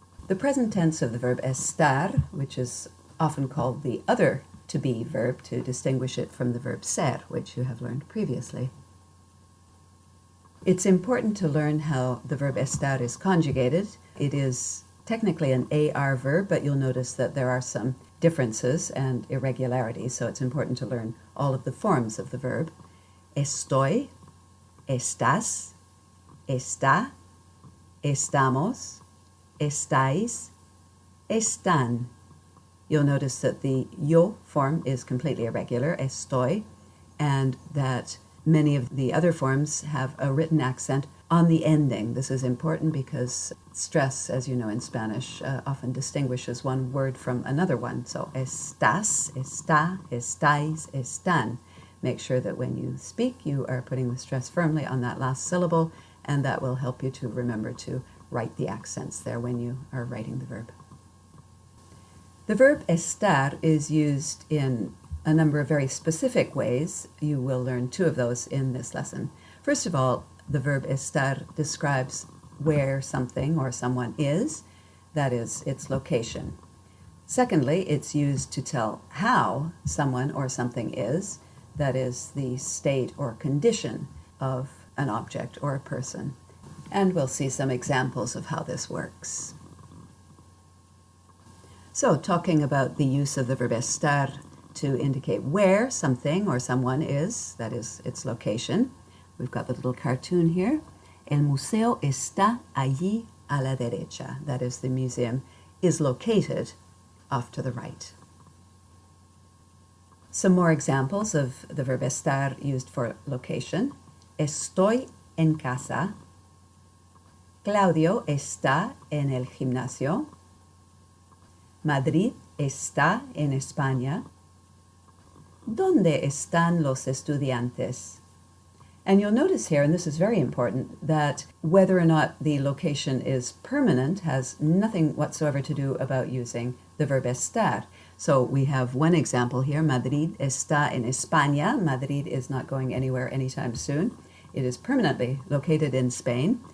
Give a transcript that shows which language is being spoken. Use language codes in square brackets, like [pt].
[en] The present tense of the verb estar, which is often called the other to be verb to distinguish it from the verb ser, which you have learned previously. It's important to learn how the verb estar is conjugated. It is technically an AR verb, but you'll notice that there are some differences and irregularities, so it's important to learn all of the forms of the verb. [es] Estoy, estás, está, estamos, estáis, están. [en] You'll notice that the yo form is completely irregular, estoy, and that many of the other forms have a written accent on the ending. This is important because stress, as you know in Spanish, often distinguishes one word from another one. [es] So estás, está, estáis, están. [en] Make sure that when you speak, you are putting the stress firmly on that last syllable, and that will help you to remember to write the accents there when you are writing the verb. The verb estar is used in a number of very specific ways. You will learn two of those in this lesson. First of all, the verb estar describes where something or someone is, that is, its location. Secondly, it's used to tell how someone or something is, that is, the state or condition of an object or a person. And we'll see some examples of how this works. So, talking about the use of the verb estar to indicate where something or someone is, that is, its location. We've got the little cartoon here. [es] El museo está allí a la derecha. [en] That is, the museum is located off to the right. Some more examples of the verb estar used for location. [es] Estoy en casa. Claudio está en el gimnasio. Madrid está en España. ¿Dónde están los estudiantes? [en] And you'll notice here, and this is very important, that whether or not the location is permanent has nothing whatsoever to do about using the verb estar. So we have one example here, [es] Madrid está en España. [en] Madrid is not going anywhere anytime soon. It is permanently located in Spain.